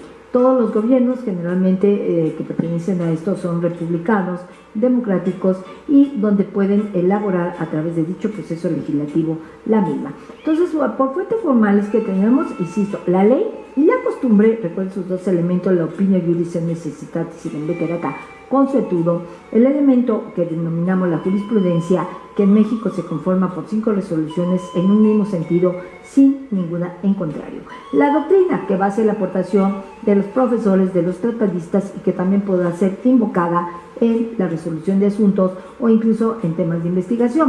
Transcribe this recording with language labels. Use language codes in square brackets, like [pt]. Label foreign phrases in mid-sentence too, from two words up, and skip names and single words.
[es] Todos los gobiernos generalmente que pertenecen a esto son republicanos, democráticos y donde pueden elaborar a través de dicho proceso legislativo la misma. Entonces, por fuentes formales que tenemos, insisto, la ley y la costumbre, recuerden sus dos elementos, la [la] opinio juris et necessitatis in veterata consuetudo, [es] el elemento que denominamos la jurisprudencia, que en México se conforma por 5 resoluciones en un mismo sentido, sin ninguna en contrario. La doctrina, que va a ser la aportación de los profesores, de los tratadistas y que también podrá ser invocada en la resolución de asuntos o incluso en temas de investigación.